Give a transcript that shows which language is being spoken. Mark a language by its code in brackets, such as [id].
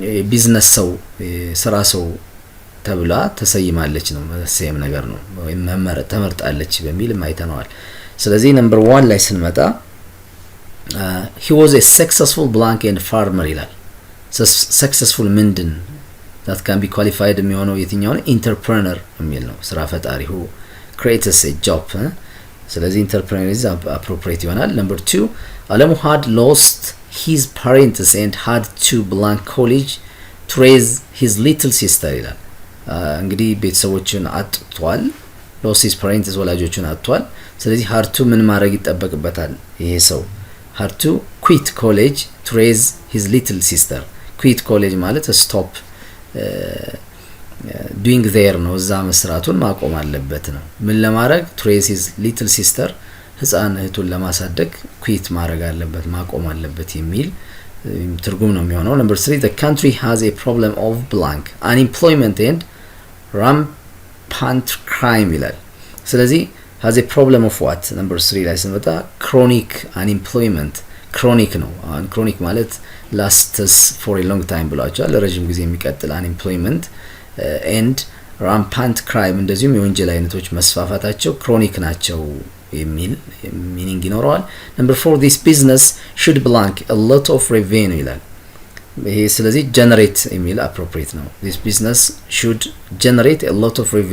[am] ቢዝነስ ሰው ስራ ሰው ተብላ ተሰይማለች ነው። ሴም ነገር ነው ወይም ተመርጣለች በሚል ማይተናል። ስለዚህ ነምበር 1 ላይ ስንመጣ [en] he was a successful blank and farmer [am] ይላል። successful ምንድን [en] that can be qualified [am] የሚሆነው የትኛው ነው? entrepreneur የሚል ነው። ስራ ፈጣሪ [en] who creates a job [am] ስለዚህ [en] entrepreneur is appropriate [am] ይሆናል። ነምበር 2 አለሙ [en] had lost his parents and had to blank college to raise his little sister [am] ይላል። እንግዲህ ቤተሰቦችን አጥቷል። [en] lost his parents [am] ወላጆቹን አጥቷል። ስለዚህ had to ምን ማድረግ ይጠበቅበታል? [en] ይሄ ሰው had to quit college to raise his little sister። quit college ማለት stop doing there ነው። [am] እዛ መስራቱን ማቆም አለበት ነው። ምን ለማድረግ? [en] to raise his little sister [am] ህፃን እህቱን ለማሳደግ ኩዊት ማድረግ አለበት ማቆም አለበት የሚል ትርጉም ነው የሚሆነው። ነምበር 3 [en] the country has a problem of blank unemployment and rampant crime [am] ይላል። ስለዚህ [en] has a problem of what? [am] ነምበር 3 ላይ ስንመጣ [en] chronic unemployment [am] chronic ነው። chronic ማለት [en] lasts for a long time [am] ብሏቸዋል። ለረጅም ጊዜ የሚቀጥል [en] unemployment and rampant crime [am] እንደዚሁም የወንጀል አይነቶች መስፋፋታቸው ክሮኒክ ናቸው የሚል ሚኒንግ ይኖረዋል። ነምበር 4 [en] this business should blank a lot of revenue [am] ይላል። ይሄ ስለዚህ generate የሚል appropriate ነው። [en] this business should generate a lot of